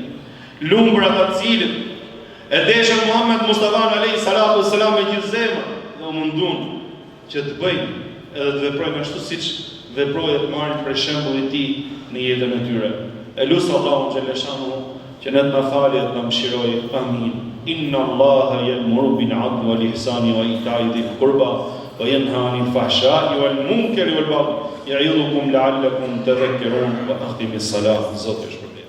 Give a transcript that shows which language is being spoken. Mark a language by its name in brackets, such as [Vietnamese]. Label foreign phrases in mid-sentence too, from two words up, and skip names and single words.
[Albanian] Lumbrat e cilin e deshën Muhammed Mustafa [Arabic] عليه الصلاة والسلام [Albanian] me gjithë zemrën dhe u mundun që të bëjnë edhe të veprojnë ashtu siç veproi të marrin për shembull i tij në jetën e tyre. E lusë Allahu xheleshanu që ne të na falë dhe të na mëshiroj. Amin. [Arabic] إن الله يأمر بالعدل والإحسان وإيتاء ذي القربى وينهى عن الفحشاء والمنكر والبغي يعظكم لعلكم تذكرون وأقيموا الصلاة. [Albanian] Zoti